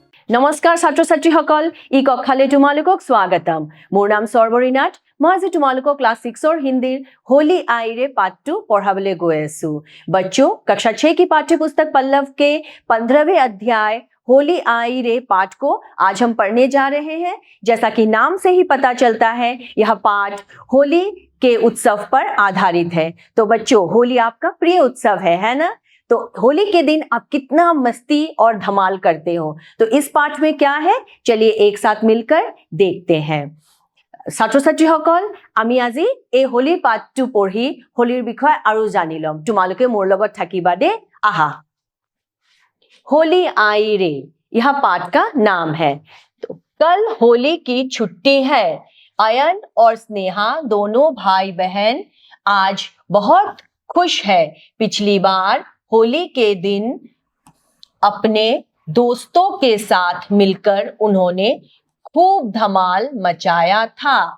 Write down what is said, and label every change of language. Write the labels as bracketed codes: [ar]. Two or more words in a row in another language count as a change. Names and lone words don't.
[as] নমস্কাৰ ছাত্ৰ ছাত্ৰীসকল, ই কক্ষালৈ তোমালোকক স্বাগতম। মোৰ নাম সৰ্বৰী নাথ। মই আজি তোমালোকক ক্লাस 6 हिंदी होली आई रे पाठ 2 পঢ়াবলৈ গৈ আছোঁ। [hi] बच्चों, कक्षा 6 की पाठ्य पुस्तक पल्लव के 15वें अध्याय होली आई रे पाठ को आज हम पढ़ने जा रहे हैं। जैसा कि नाम से ही पता चलता है, यह पाठ होली के उत्सव पर आधारित है। तो बच्चों, होली आपका प्रिय उत्सव है ना? तो होली के दिन आप कितना मस्ती और धमाल करते हो, तो इस पाठ में क्या है, चलिए एक साथ मिलकर देखते हैं। [as] ছাত্ৰ ছাত্ৰীসকল, আমি আজি এই হোলীৰ পাঠটো পঢ়ি হোলীৰ বিষয়ে আৰু জানি ল'ম। তোমালোকে মোৰ লগত থাকিবা দে। আহা, [hi] होली आई रे, यह पाठ का नाम है। तो कल होली की छुट्टी है। अयन और स्नेहा दोनों भाई बहन आज बहुत खुश है। पिछली बार होली के दिन अपने दोस्तों के साथ मिलकर उन्होंने खूब धमाल मचाया था।